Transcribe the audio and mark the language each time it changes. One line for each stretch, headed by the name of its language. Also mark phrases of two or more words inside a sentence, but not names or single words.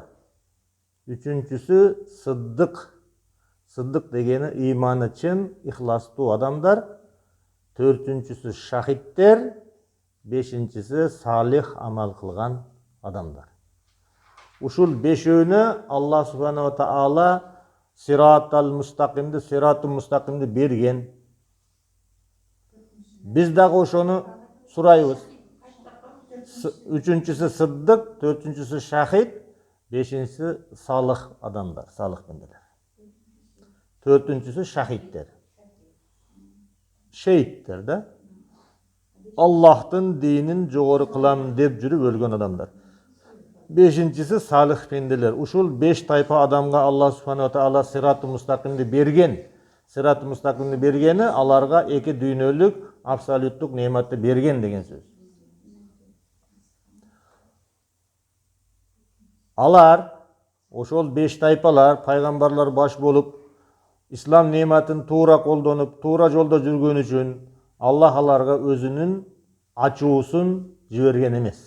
Kyrgyz: Үчүнчүсү сыддык. Сыддык дегени ыйманы чын, ихластуу адамдар. Төртүнчүсү шахидтер. Бешинчиси салих амал кылган адамдар. Ушул бешөөнө
Arabic: الله سبحانه وتعالى الصراط المستقيم
Kyrgyz: берген. Биз дагы ошону сурайбыз. Үчүнчүсү сыддык, төртүнчүсү шахид, бешинчиси салих адамдар, салих бенделер. Төртүнчүсү шахидтер. Шейиттер да. Аллахтын динин жогору кылам деп жүрүп өлгөн адамдар. Бешинчиси салих бенделер. Ушул 5 тайпа адамга
Arabic: الله سبحانه وتعالى الصراط المستقيم
Kyrgyz: берген.
Arabic: الصراط المستقيم
Kyrgyz: бергени аларга эки дүйнөлүк абсолюттук неиматты берген деген сөз. Алар, ошол 5 тайпалар, пайгамбарлар баш болуп, ислам неиматын туура колдонуп, туура жолдо жүргөн үчүн Аллах аларга өзүнүн ачуусун жиберген эмес.